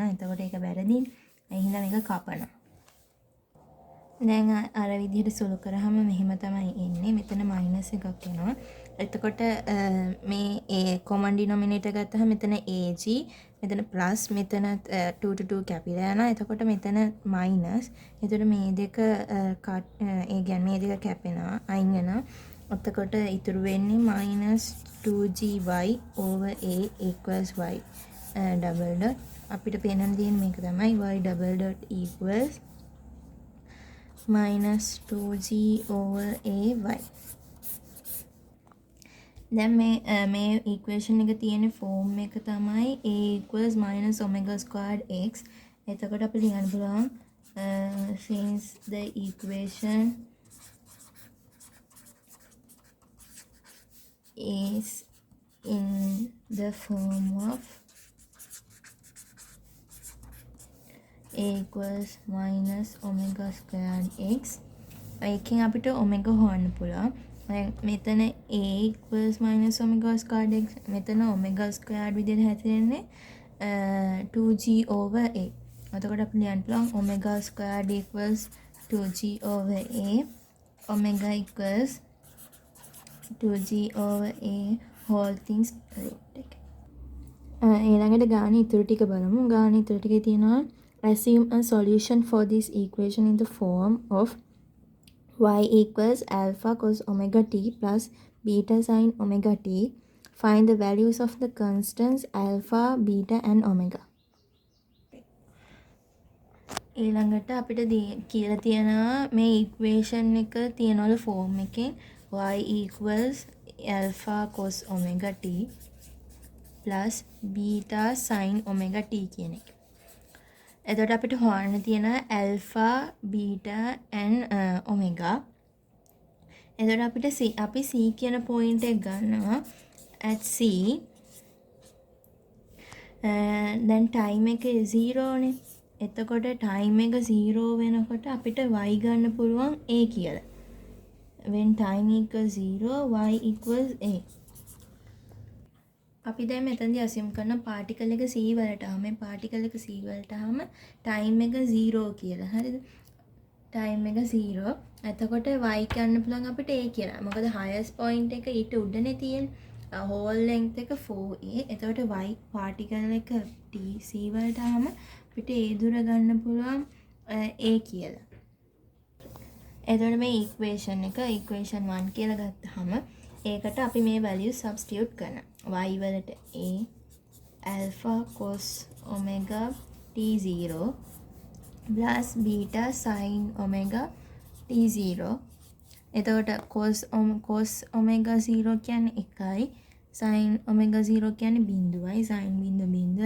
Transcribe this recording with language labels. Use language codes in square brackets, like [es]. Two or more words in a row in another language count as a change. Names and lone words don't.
[si] එතකොට ඒක වැරදි. ඒ හින්දා මේක කපනවා. දැන් අර විදිහට සුළු කරාම මෙහෙම තමයි එන්නේ. මෙතන මයිනස් එකක් එනවා. එතකොට මේ [en] a common denominator [si] ගත්තාම මෙතන ag මෙතන ප්ලස් මෙතන 2 to 2 කැපිලා යනවා. එතකොට මෙතන මයිනස්. එතකොට මේ දෙක ඒ කියන්නේ මේ දෙක කැපෙනවා අයින් වෙනවා. එතකොට ඉතුරු වෙන්නේ [en] minus 2gy over a equals y double dot. [si] අපිට පේන්න තියෙන්නේ මේක තමයි [en] y double dot equals minus 2g over a y. [si] දැන් මේ equation එක තියෙන form එක තමයි [en] a equals minus omega squared x. [si] එතකොට අපිට ලියන්න පුළුවන් [en] since the equation is in the form of a equals minus omega squared x. [si] එකෙන් අපිට omega හොයන්න පුළුවන්. මෙතන [en] a equals minus omega squared x [si] මෙතන [en] omega squared [si] විදිහට හැදෙන්නේ [en] 2g over a. [si] එතකොට අපිට ලියන්න පුළුවන් [en] omega squared equals 2g over a. omega equals 2g over a whole things root එක. [si] ඊළඟට ගාන ඉතුරු ටික බලමු. ගාන ඉතුරු ටිකේ තියෙනවා [en] assume a solution for this equation in the form of y equals alpha cos omega t plus beta sin omega t. Find the values of the constants alpha, beta and omega. [si] ඊළඟට අපිට කියලා තියෙනවා මේ equation එක තියනවලු form එකෙන් [en] y equals alpha cos omega t plus beta sin omega t [si] කියන එක. එතකොට අපිට හොයන්න තියෙන [en] alpha, beta and omega. [si] එතකොට අපිට අපි c කියන point එක ගන්නවා [en] at c. then time [si] එක 0 නේ. එතකොට time එක 0 වෙනකොට අපිට y ගන්න පුළුවන් a කියලා. [en] when time equals 0 y equals a. [si] අපි දැන් මෙතනදී assume කරන particle එක c වලට ආව. මේ particle එක c වලට ආවම time එක 0 කියලා. හරිද? time එක 0. එතකොට y ගන්න පුළුවන් අපිට a කියලා. මොකද [en] highest point [si] එක ඊට උඩනේ තියෙන්නේ. [en] whole length එක 4a. [si] එතකොට y particle එක t c වලට ආවම අපිට a දුර ගන්න පුළුවන් a කියලා. එතකොට මේ equation එක equation 1 කියලා ගත්තාම ඒකට අපි මේ value substitute කරනවා. [en] y වලට a alpha cos omega t0 plus beta sin omega t0. [si] එතකොට [en] cos omega 0 [si] කියන්නේ 1යි [en] sin omega 0 [si] කියන්නේ බිඳුවයි sin බිඳුවයි.